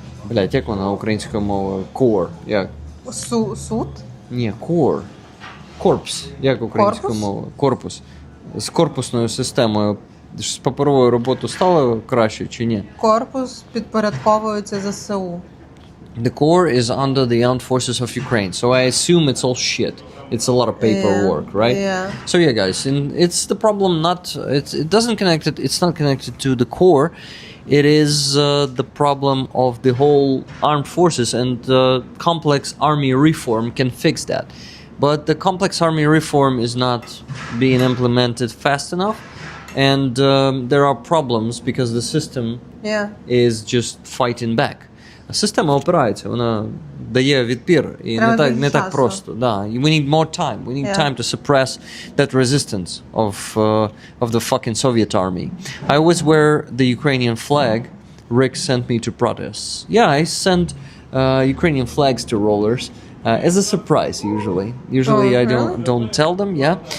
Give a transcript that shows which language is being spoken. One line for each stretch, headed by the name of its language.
Ukrainian: Блядь, як вона українською мовою? Core, як? Суд? Ні, core. Корпус, як українською Корпус? мовою? Корпус. З корпусною системою. З паперовою роботою стало краще чи ні? Корпус підпорядковується ЗСУ.
English: The core is under the armed forces of Ukraine, so I assume it's all shit. It's a lot of paperwork, right? Yeah. So yeah, guys, it's the problem. It doesn't connect it. It's not connected to the core. It is the problem of the whole armed forces, and complex army reform can fix that. But the complex army reform is not being implemented fast enough, and there are problems because the system is just fighting back.
Ukrainian: Система опирається, вона дає відпір, і не так просто.
English: Да. We need more time. We need time to suppress that resistance of the fucking Soviet army. I always wear the Ukrainian flag. Rick sent me to protests. Yeah, I send Ukrainian flags to rollers. As a surprise, usually. Usually I don't tell them, yeah.